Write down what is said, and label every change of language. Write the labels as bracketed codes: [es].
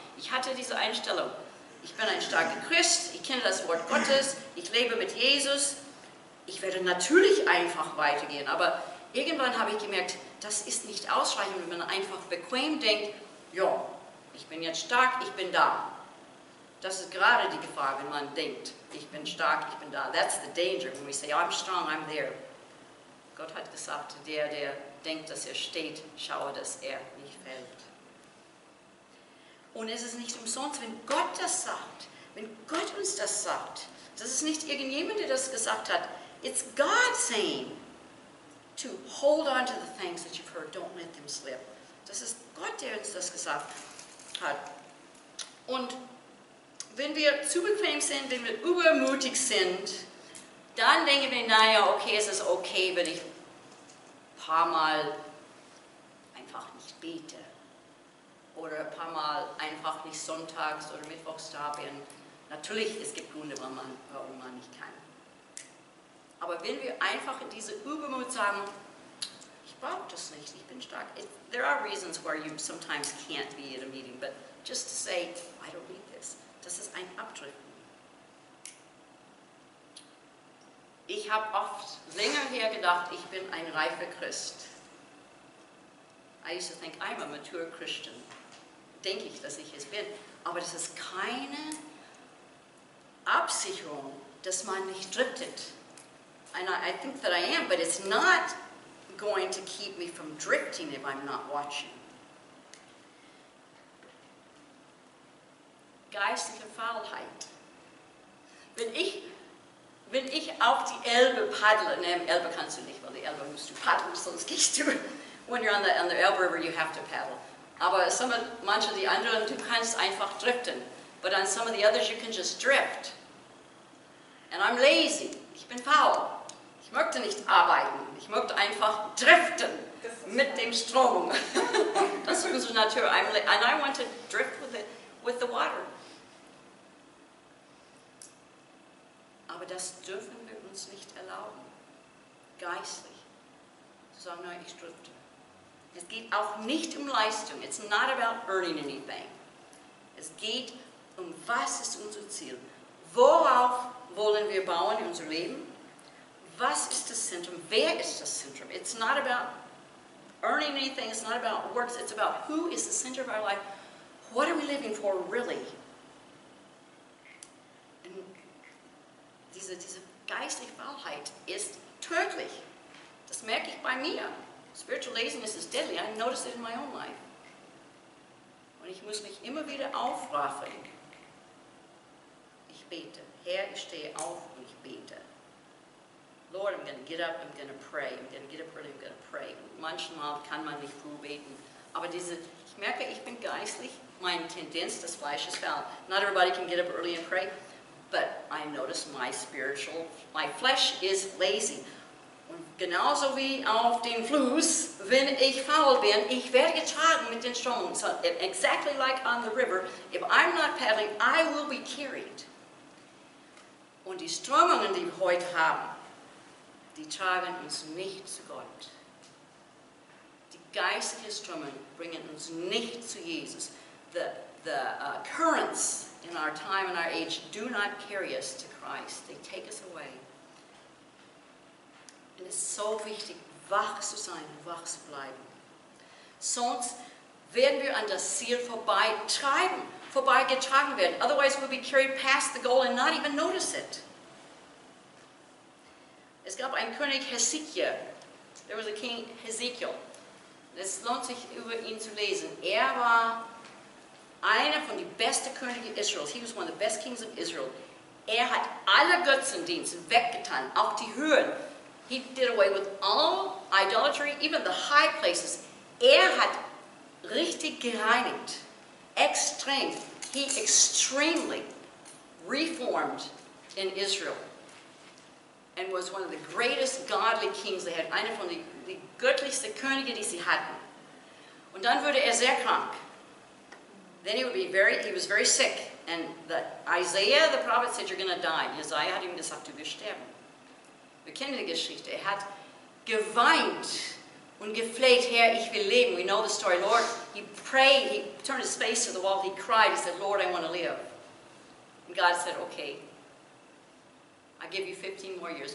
[de] Ich hatte diese Einstellung. Ich bin ein starker Christ, ich kenne das Wort Gottes, ich lebe mit Jesus, ich werde natürlich einfach weitergehen, aber irgendwann habe ich gemerkt, das ist nicht ausreichend, wenn man einfach bequem denkt, ja, ich bin jetzt stark, ich bin da. Das ist gerade die Gefahr, wenn man denkt, ich bin stark, ich bin da. [en] That's the danger, when we say, I'm strong, I'm there. [de] Gott hat gesagt, der denkt, dass er steht, schaue, dass er nicht fällt. Und es ist nicht umsonst, wenn Gott das sagt, wenn Gott uns das sagt, das ist nicht irgendjemand, der das gesagt hat. [en] It's God saying to hold on to the things that you've heard, don't let them slip. [de] Das ist Gott, der uns das gesagt hat. Und wenn wir zu bequem sind, wenn wir übermutig sind, dann denken wir, naja, okay, es ist okay, wenn ich ein paar Mal einfach nicht bete. Oder ein paar Mal einfach nicht sonntags oder mittwochs da bin. Natürlich, es gibt Gründe, warum man nicht kann. Aber wenn wir einfach in diese Übermut sagen, ich brauche das nicht, ich bin stark. [en] There are reasons where you sometimes can't be at a meeting, but just to say, I don't need this. [de] Das ist ein Abdriften. Ich habe oft länger her gedacht, ich bin ein reifer Christ. [en] I used to think, I'm a mature Christian. [de] Denke ich, dass ich es bin. Aber das ist keine Absicherung, dass man nicht driftet. [en] And I think that I am, but it's not going to keep me from drifting if I'm not watching. [de] Geistliche Faulheit. Wenn ich auf die Elbe paddle, ne, Elbe kannst du nicht, weil die Elbe musst du paddeln, sonst gehst du. [en] When you're on the Elbe River, you have to paddle. [de] Aber manche die anderen, du kannst einfach driften. [en] But on some of the others, you can just drift. And I'm lazy. [de] Ich bin faul. Ich möchte nicht arbeiten. Ich möchte einfach driften mit dem Strom. Das ist unsere Natur. [en] And I want to drift with the water. [de] Aber das dürfen wir uns nicht erlauben. Geistlich. Zu sagen, nein, ich drifte. Es geht auch nicht um Leistung. [en] It's not about earning anything. [de] Es geht um, was ist unser Ziel? Worauf wollen wir bauen in unser Leben? Was ist das Zentrum? Wer ist das Zentrum? [en] It's not about earning anything. It's not about works. It's about who is the center of our life. What are we living for really? [de] Und diese geistliche Faulheit ist tödlich. Das merke ich bei mir. [en] Spiritual laziness is deadly. I notice it in my own life. [de] Und ich muss mich immer wieder aufraffen. Ich bete. Herr, ich stehe auf und ich bete. [en] Lord, I'm going to get up, I'm going to pray. I'm going to get up early, I'm going to pray. [de] Und manchmal kann man nicht früh beten. Aber ich merke, ich bin geistlich, meine Tendenz des Fleisches fällt. [en] Not everybody can get up early and pray, but I notice my flesh is lazy. [de] Und genauso wie auf dem Fluss, wenn ich faul bin, ich werde getragen mit den Strömungen. [en] So exactly like on the river, if I'm not paddling, I will be carried. [de] Und die Strömungen, die wir heute haben, die tragen uns nicht zu Gott. Die geistlichen Strömungen bringen uns nicht zu Jesus. [en] The currents in our time and our age do not carry us to Christ. They take us away. [de] Und es ist so wichtig, wach zu sein und wach zu bleiben. Sonst werden wir an das Ziel vorbeigetragen werden. [en] Otherwise we'll be carried past the goal and not even notice it. [de] Es gab einen König Hezekiel. [en] There was a king Hezekiel. [de] Es lohnt sich, über ihn zu lesen. Er war einer von den besten Königen Israels. [en] He was one of the best kings of Israel. [de] Er hat alle Götzendienste weggetan, auch die Höhen. [en] He did away with all idolatry, even the high places. [de] Er hat richtig gereinigt. Extrem. [en] He extremely reformed in Israel. and was one of the greatest godly kings they had. [de] Einer von den göttlichsten Könige, die sie hatten. Und dann wurde er sehr krank. [en] Then he was very sick. And Isaiah, the prophet, said, you're going to die. [de] Jesaja hat ihm gesagt, du wirst sterben. Wir kennen die Geschichte. Er hat geweint und gefleht, Herr, ich will leben. [en] We know the story. Lord, he prayed, he turned his face to the wall, he cried, he said, Lord, I want to live. And God said, okay, I give you 15 more years.